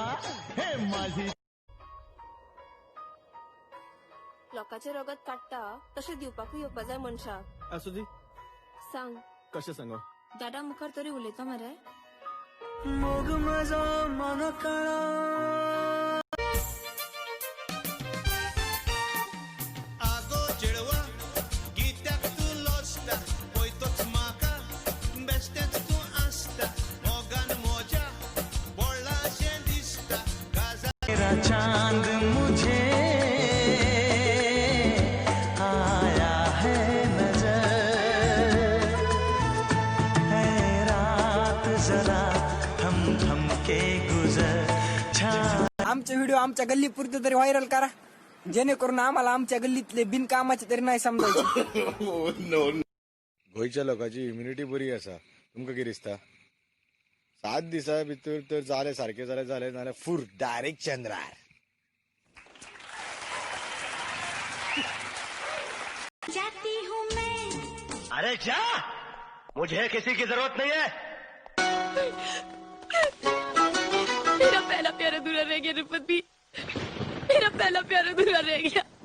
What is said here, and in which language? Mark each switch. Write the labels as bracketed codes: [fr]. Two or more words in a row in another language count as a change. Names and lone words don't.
[kok] हे माझी लोकांच्या रोगात काडटा तशें दिवपाकूय येवपा जाय मनशाक. असू दी, सांग कशें सांगो. दादा मुखार तरी उलयता मरे. मोग म्हजो मन कळो. आगो चेडवा गीत्याक तूं लोचता, पळयतोच म्हाका बेश्टेंच तूं आसता. मोगान मोजा बोळ्ळाशें दिसता. [hi] मेरा चांद मुझे आया है नजर, है रात जरा थम थम के गुजर. [mr] आमचे व्हिडिओ आमच्या गल्ली पुरते तरी व्हायरल करा, जेणेकरून आम्हाला आमच्या गल्लीतले बिनकामाचे तरी नाही समजायचे. [kok] गोंयच्या लोकांची इम्युनिटी बरी आसा. तुमकां कितें दिसता? 7 दिसां भितर तर जालें सारकें जालें नाल्यार फूर डायरेक्ट चंद्रार. [hi] जाती हूँ मैं. अरे जा, मुझे किसी की जरूरत नहीं है. मेरा पहला प्यार अधूरा रह गया रुपति. मेरा पहला प्यार अधूरा रह गया.